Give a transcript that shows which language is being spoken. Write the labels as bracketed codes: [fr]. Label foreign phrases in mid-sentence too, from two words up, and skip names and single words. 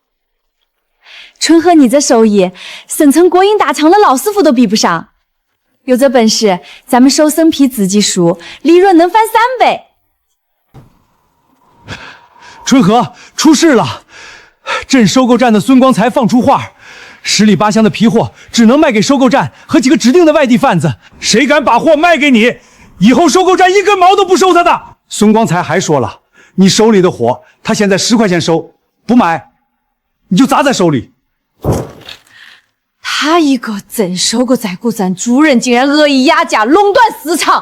[zh] 春和，你這手藝，省城國营大廠的老師傅都比不上。有這本事，咱們收生皮自己梳，利潤能翻3倍。春和，出事了！镇收购站的孙光才放出话，10里8鄉的皮貨只能賣給收購站和幾個指定的外地販子，誰敢把貨賣給你，以後收購站1根毛都不收他的。孫光才還說了，你手裡的貨，他現在10塊錢收，不買你就砸在手裡。他一個鎮收購在股站主任，竟然惡意壓價，壟斷市場。